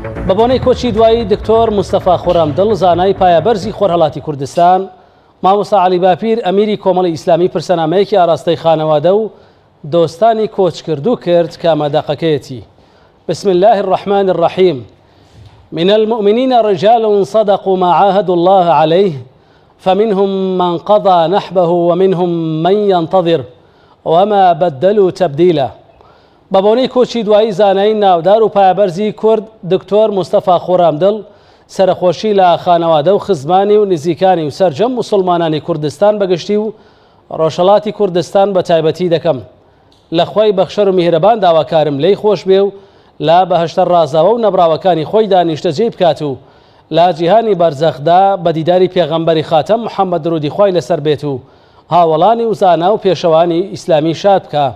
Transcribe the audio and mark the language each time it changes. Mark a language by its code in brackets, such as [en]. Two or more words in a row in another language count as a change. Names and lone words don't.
[ckb] بە بۆنەی کۆچی دوایی دکتۆر مستەفا خۆرامدڵ زانای پایەبەرزی خۆرهەڵاتی کوردستان مامۆستا عەلی باپیر ئەمیری کۆمەڵی ئیسلامی پرسەنامەیەکی ئاراستەی خانەوادە و دۆستانی کۆچکردو کرد کە ئامادەقەکەیەتی. [ar] بسم الله الرحمن الرحيم. من المؤمنين رجال صدقوا ما عاهدوا الله عليه فمنهم من قضى نحبه ومنهم من ينتظر وما بدلوا تبديلا. [ckb] بەبوونەی کۆچی دوایی زانایی ناودار و پایەبەرزی کورد دکتۆر مستەفا خۆرامدڵ سەرخۆشی لە خانەوادە و خزمانی و نزیکانی و سەرجەم موسڵمانانی کوردستان بەگشتی و ڕۆژهەڵاتی کوردستان بە تایبەتی دەکەم. لە خۆی بەخشەر و میهرەبان داواکارم لێی خۆش بێ و لا بەهشتە ڕازاوە و نەبراوەکانی خۆی دانیشتەجێ بکات و لا جیهانی بەرزەخدا بە دیداری پێغەمبەری خاتەم محەممەد درودی خوای لەسەر بێت و هاوڵانی و زانا و پێشەوانی ئیسلامی شاد بکە.